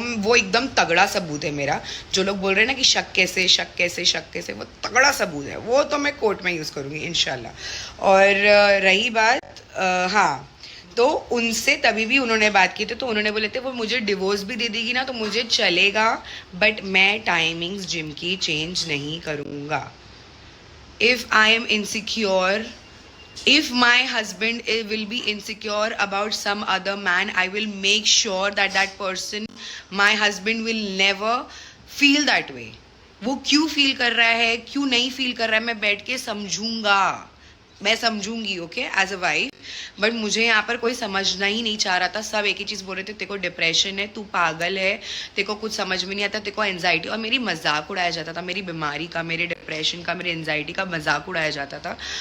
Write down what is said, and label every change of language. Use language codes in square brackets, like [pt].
[hi] वो एकदम तगड़ा सबूत है मेरा। जो लोग बोल रहे हैं ना कि शक कैसे, वो तगड़ा सबूत है, वो तो मैं कोर्ट में यूज़ करूँगी इंशाल्लाह। और रही बात, हाँ, तो उनसे तभी भी उन्होंने बात की थी, तो उन्होंने बोले थे वो मुझे डिवोर्स भी दे देगी ना तो मुझे चलेगा, बट मैं टाइमिंग्स जिम की चेंज नहीं करूँगा। [en] If I am insecure, if my husband will be insecure about some other man, I will make sure that that person, my husband, will never feel that way. [hi] वो क्यों feel कर रहा है, क्यों नहीं फील कर रहा है, मैं बैठ के समझूंगा, मैं समझूंगी, okay, as a wife. But मुझे यहाँ पर कोई समझना ही नहीं चाह रहा था। सब एक ही चीज़ बोल रहे थे, तेरे को डिप्रेशन है, तू पागल है, तेरे को कुछ समझ में नहीं आता, तेरे को एनजाइटी। और मेरी मजाक उड़ाया जाता था, मेरी बीमारी का, मेरे डिप्रेशन का, मेरी एनजाइटी का मजाक उड़ाया जाता था।